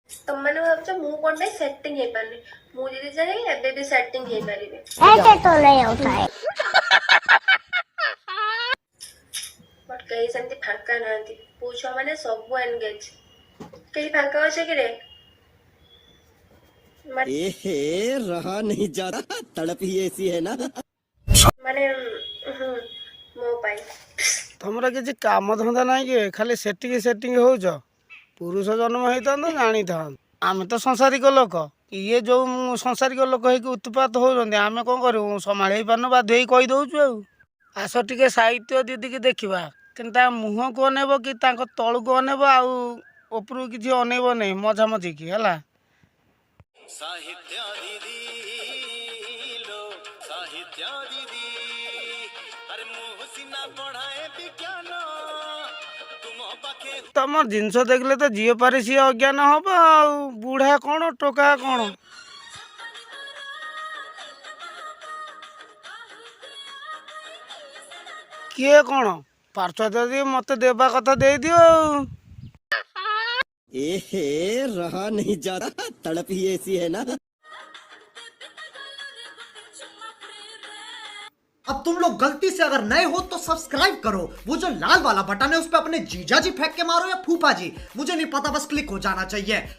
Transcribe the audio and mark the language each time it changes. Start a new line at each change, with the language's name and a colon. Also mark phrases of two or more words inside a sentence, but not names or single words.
Odia: ତମମାନେ ଭାବୁଛ ମୁଁ କଣ ପାଇଁ ସେଟିଂ ହେଇପାରୁନି? ମୁଁ ଯଦି ଚାହିଁବି ଏବେ ବି ସେଟିଂ ହେଇପାରିବି।
Hindi: ऐसे तो नहीं होता है।
Odia: ବଟ୍ କେହି ସେମିତି ଫାଙ୍କା ନାହାନ୍ତି। ପୁଅ ଛୁଆ ମାନେ ସବୁ ଏନଗେଜ। କେହି ଫାଙ୍କା ଅଛ କି ରେ?
Hindi: एहे रहा नहीं जाता, तड़प ही ऐसी है ना।
Odia: ମାନେ ମୋ ପାଇଁ ତମର କିଛି କାମ ଧନ୍ଦା ନାହିଁ କି? ଖାଲି ସେଟିଂ ହଉଛ। ପୁରୁଷ ଜନ୍ମ ହେଇଥାନ୍ତ ଜାଣିଥାନ୍ତ। ଆମେ ତ ସଂସାରିକ ଲୋକ, ଇଏ ଯୋଉ ସଂସାରିକ ଲୋକ ହେଇକି ଉତ୍ପାତ ହଉଛନ୍ତି, ଆମେ କ'ଣ କରିବୁ? ସମ୍ଭାଳି ହେଇପାରୁନୁ, ବାଧ୍ୟ ହେଇ କହିଦେଉଛୁ ଆଉ। ଆସ ଟିକେ ସାହିତ୍ୟ ଦିଦିକି ଦେଖିବା, କିନ୍ତୁ ତା ମୁହଁକୁ ଅନେଇବ କି ତାଙ୍କ ତଳକୁ ଅନେଇବ, ଆଉ ଉପରକୁ କିଛି ଅନେଇବ ନାହିଁ ମଝାମଝିକି ହେଲା।
Hindi: साहित्य दीदी लो साहित्य दीदी, अरे मुँह सीना पढ़ाए विज्ञान तुम पाखे।
Odia: ତମ ଜିନିଷ ଦେଖିଲେ ତ ଝିଅ ପାରି ସିଏ ଅଜ୍ଞାନ ହବ ଆଉ। ବୁଢ଼ା କ'ଣ ଟୋକା କ'ଣ? କିଏ କ'ଣ ପାର୍ଶ୍ୱ ଯଦି ମତେ ଦେବା କଥା ଦେଇଦିଅ ଆଉ।
Hindi: एहे रहा नहीं जाता, तड़प ही ऐसी है ना। अब तुम लोग गलती से अगर नए हो तो सब्सक्राइब करो, वो जो लाल वाला बटन है उस पे अपने जीजा जी फेंक के मारो या फूफा जी, मुझे नहीं पता, बस क्लिक हो जाना चाहिए।